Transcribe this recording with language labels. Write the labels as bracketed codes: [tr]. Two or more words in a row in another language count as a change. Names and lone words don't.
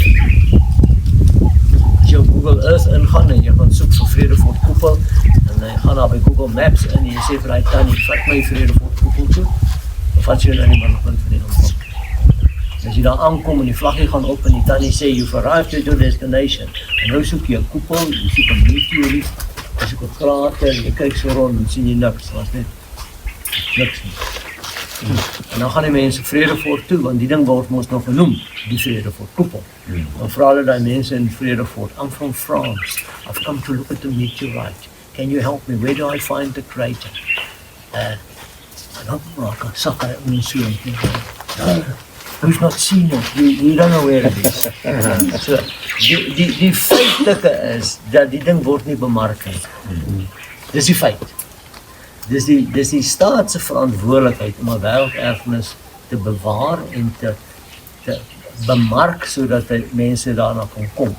[af] As jy op Google Earth ingaan en jy gaan soek vir Vredefort koepel, en jy gaan daar by Google Maps in en jy sê vir hy tannie, vat my Vredefort koepel toe, dan vat jy nou nie maar nog van die omgewing. As jy daar aankom en die vlaggie gaan op en die tannie sê, [en] you've arrived at your destination. [af] En nou soek jy 'n koepel, jy soek 'n meteoriet, jy soek 'n krater, jy kyk so rond en sien jy niks, was net niks nie. En dan gaan die mense Vredefort toe, want die ding word mos nog genoem, die Vredefort koepel. Dan vra hulle die mense in Vredefort, [en] I'm from France, I've come to look at the meteorite. Can you help me? Where do I find the crater? [af] En dan maak ek sak hy om so [en] en we've not seen it, we don't know where it is. [af] So, die feitelike is, dat die ding word nie bemark nie. Dis die feit. Dis die staat se verantwoordelikheid om 'n wêrelderfenis te bewaar en te bemark sodat mense daarna kan kom.